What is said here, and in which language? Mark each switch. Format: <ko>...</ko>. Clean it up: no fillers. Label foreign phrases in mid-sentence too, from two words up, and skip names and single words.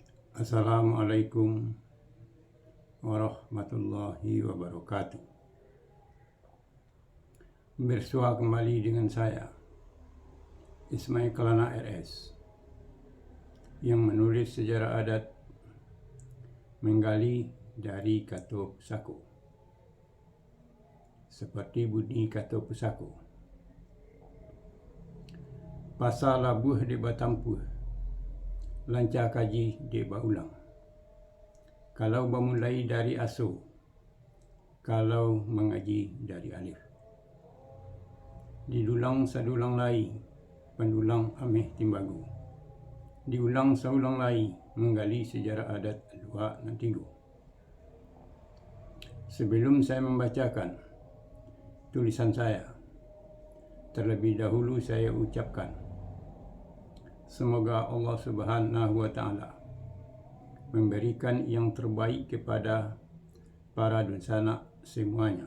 <ar>Assalamualaikum warahmatullahi wabarakatuh.</ar> <id>Bersua kembali dengan saya, Ismail Kelana RS, yang menulis sejarah adat menggali dari Kato Pusako. Seperti bunyi Kato Pusako.</id> <min>Pasal labuh di batampuh, lancar kaji di baulang. Kalau bermulai dari aso, kalau mengaji dari alif. Didulang sadulang lai, pendulang ameh timbagu. Diulang saulang lai,</min> <id>menggali sejarah adat luar dan tigo. Sebelum saya membacakan tulisan saya, terlebih dahulu saya ucapkan, semoga Allah Subhanahu wa Ta'ala memberikan yang terbaik kepada para dunsana semuanya.</id>